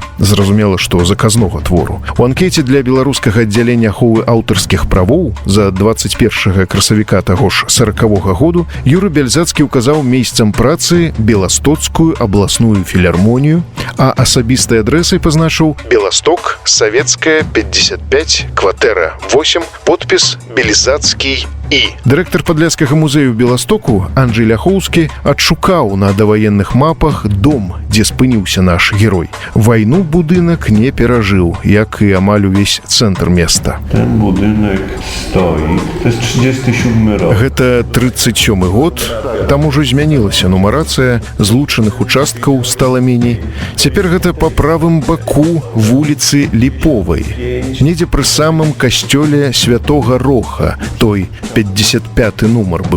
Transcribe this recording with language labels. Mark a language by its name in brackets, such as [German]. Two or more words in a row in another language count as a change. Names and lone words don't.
[Belarusian] Зразумела, што заказнога твору. У анкеце для беларускага аддзялення аховы аўтарскіх правоў за 21 красавіка таго ж 40-го году Юры Бяльзацкі указаў месцам працы Беластоцкую абласную філармонію, а асабістай адрэсай пазначыў Беласток, Савецкая, 55, кватэра 8, подпіс Бяльзацкі і. Дырэктар падляцкага музею Беластоку Анджэй Ляхоўскі адшукаў на даваенных мапах дом, дзе спыніўся наш герой. Вайну будынак не перажыў, як і амаль увесь цэнтр места. [Polish] Ten budynek stoi. To jest 37 rok. [Belarusian] Гэта 37 год. Там ужо змянілася нумарацыя, злучаных участкаў стала меней. Цяпер гэта па правым баку вуліцы Ліповай. Недзе пры самым касцёле Святога Роха, той 55 нумар быў.